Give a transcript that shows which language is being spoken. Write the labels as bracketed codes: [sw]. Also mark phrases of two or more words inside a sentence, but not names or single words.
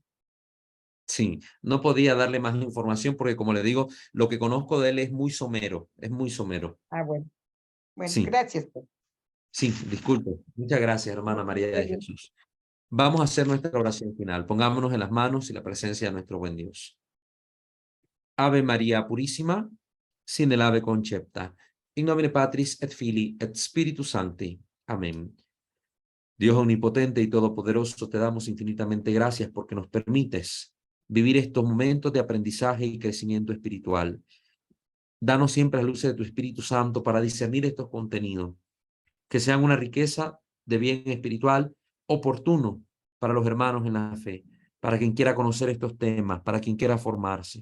[es] Sí, no podía darle más información porque, como le digo, lo que conozco de él es muy somero, es muy somero. Bueno, Sí. gracias. Sí, disculpe. Muchas gracias, hermana María de Jesús. Vamos a hacer nuestra oración final. Pongámonos en las manos y la presencia de nuestro buen Dios. Ave María Purísima, sin el ave concepta. [la] In nomine Patris et Filii et Spiritus Sancti. [es] Amén. Dios omnipotente y todopoderoso, te damos infinitamente gracias porque nos permites vivir estos momentos de aprendizaje y crecimiento espiritual. Danos siempre la luz de tu Espíritu Santo para discernir estos contenidos, que sean una riqueza de bien espiritual oportuno para los hermanos en la fe, para quien quiera conocer estos temas, para quien quiera formarse.